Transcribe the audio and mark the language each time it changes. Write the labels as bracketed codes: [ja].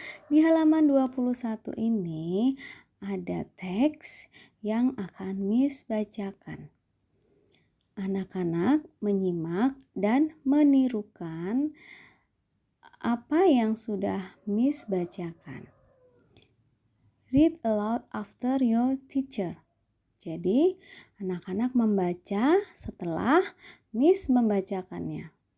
[id] Di halaman 21 ini ada teks yang akan Miss bacakan. Anak-anak menyimak dan menirukan apa yang sudah Miss bacakan. [en] Read aloud after your teacher. [id] Jadi, anak-anak membaca setelah Miss membacakannya.